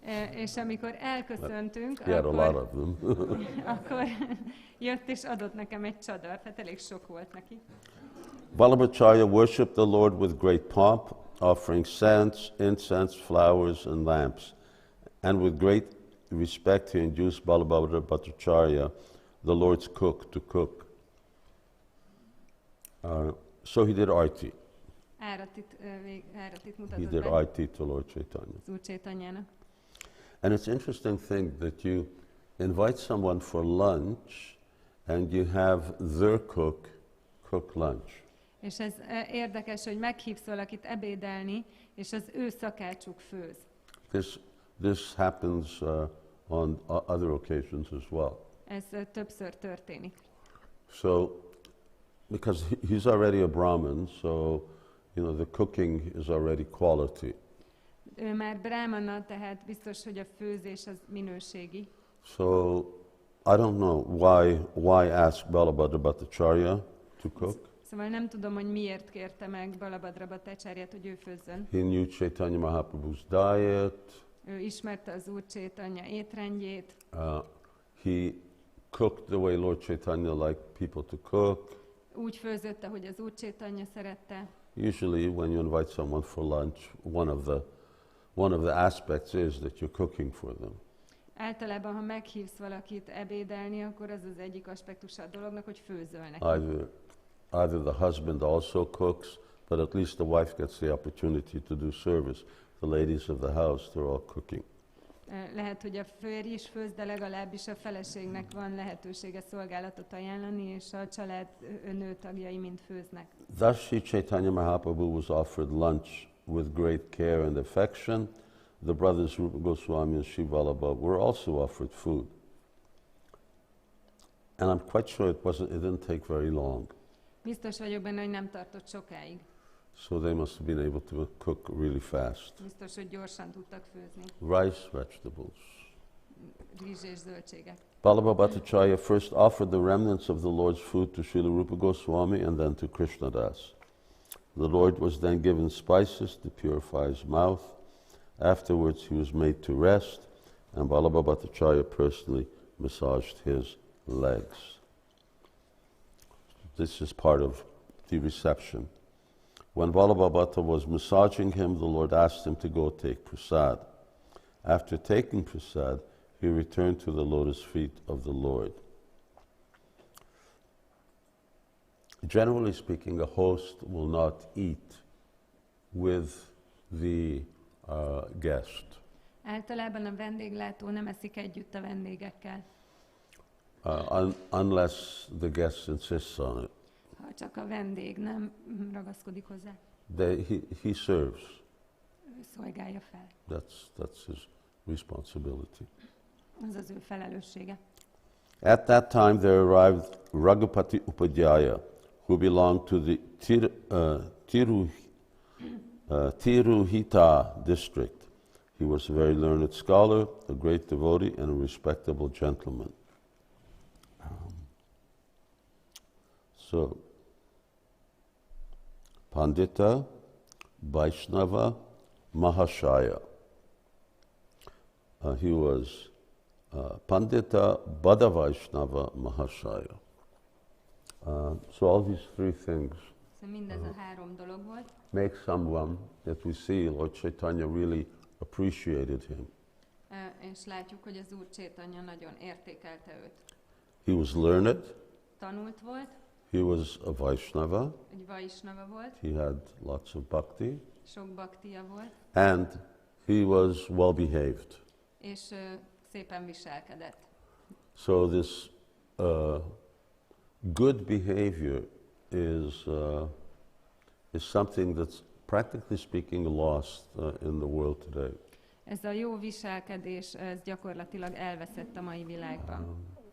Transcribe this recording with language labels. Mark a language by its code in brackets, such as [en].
[hu] És amikor elköszöntünk, [en] He had a lot of them. [hu] akkor jött és adott nekem egy csadart, hát elég sok volt neki. [en] Vallabhacharya worshipped the Lord with great pomp, offering scents, incense, flowers, and lamps. And with great respect he induced Vallabhacharya, the Lord's cook, to cook. So he did arti. [hu] Áratit [en] He [hu] mutatott [en] did [hu] be [en] arti to Lord Caitanya. [hu] az Úr Caitanyának. [en] And it's interesting thing that you invite someone for lunch and you have their cook lunch. [hu] És ez érdekes, hogy meghívsz valakit ebédelni, és az ő szakácsuk főz. [en] This happens on other occasions as well. [hu] Ez többször történik. [en] So, because he's already a Brahmin, so the cooking is already quality. [hu] Ő már brahmana, tehát biztos, hogy a főzés az minőségi. [en] So, I don't know why ask Balabhadrabhattacharya to cook. [hu] Szóval nem tudom, hogy miért kérte meg Balabhadrabhattacharyát, hogy ő főzzön. [en] He knew Chaitanya Mahaprabhu's diet. [hu] Ő ismerte az Úr Caitanya étrendjét. [en] He cooked the way Lord Chaitanya liked people to cook. [hu] Úgy főzött, ahogy az Úr Caitanya szerette. [en] Usually, when you invite someone for lunch, one of the aspects is that you're cooking for them. [hu] Általában, ha meghívsz valakit ebédelni, akkor az az egyik aspektusa a dolognak, hogy főzöl neki. [en] Either the husband also cooks, but at least the wife gets the opportunity to do service. The ladies of the house, they're all cooking. [hu] Lehet, hogy a férj is főz, de legalábbis a feleségnek van lehetősége szolgálatot ajánlani, és a család nőtagjai mind főznek. [en] Thus, Sri Chaitanya Mahaprabhu was offered lunch with great care and affection. The brothers Rūpa Gosvāmī and Sri Vallabha were also offered food. And I'm quite sure it didn't take very long. [hu] Biztos vagyok benne, hogy nem tartott sokáig. [en] So they must have been able to cook really fast. [hu] Biztos, hogy gyorsan tudtak főzni. [en] Rice, vegetables. [hu] Rizs és zöldségek. [en] Balabhadrabhattacharya first offered the remnants of the Lord's food to Srila Rūpa Gosvāmī and then to Krishnadas. The Lord was then given spices to purify his mouth. Afterwards he was made to rest, and Balabhadrabhattacharya personally massaged his legs. This is part of the reception. When Balabhabhata was massaging him, the Lord asked him to go take prasad. After taking prasad, he returned to the lotus feet of the Lord. Generally speaking, a host will not eat with the guest. [hu] Általában a vendéglátó nem eszik együtt a vendégekkel. [en] Unless the guest insists on it. [hu] Ha csak a vendég nem ragaszkodik hozzá. [en] He serves. [hu] Ő szolgálja fel. [en] That's his responsibility. [hu] Az az ő felelőssége. [en] At that time there arrived Raghupati Upadhyaya, who belonged to the Tiruhita district. He was a very learned scholar, a great devotee, and a respectable gentleman. So, Pandita Vaishnava Mahashaya. He was Pandita Bada Vaishnava Mahashaya. So all these three things [hu] Mindez a három dolog volt. [en] make someone that we see Lord Chaitanya really appreciated him. [hu] És látjuk, hogy az Úr Caitanya nagyon értékelte őt. [en] He was learned. [hu] Tanult volt. [en] He was a Vaishnava. [hu] Egy Vaishnava volt. [en] He had lots of bhakti. [hu] Sok bhaktia volt. [en] And he was well behaved. [hu] És szépen viselkedett. [en] So this good behavior is is something that's practically speaking lost in the world today. [hu] Ez a jó viselkedés, ez gyakorlatilag elveszett a mai világban.